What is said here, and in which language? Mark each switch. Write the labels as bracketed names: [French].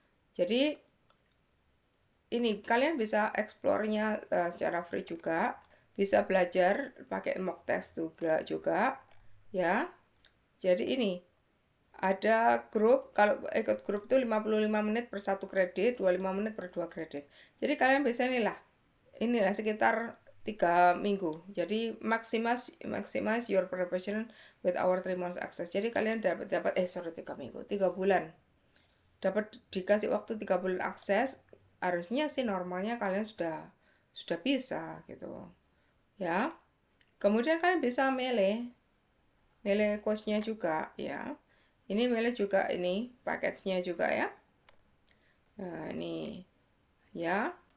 [Indonesian] Jadi ini kalian bisa explore-nya secara free juga, bisa belajar pakai mock test juga ya. Jadi ini ada grup, kalau ikut grup itu 55 menit per 1 kredit, 25 menit per 2 kredit. Jadi kalian bisa inilah sekitar 3 minggu. Jadi [English] maximize your preparation with our 3 months access. [Indonesian] Jadi kalian dapat 3 minggu, 3 bulan. Dapat dikasih waktu 3 bulan akses. Harusnya sih normalnya kalian sudah bisa gitu ya. Kemudian kalian bisa milih course-nya juga ya. Ini milih juga ini package-nya juga ya. Nah, ini ya.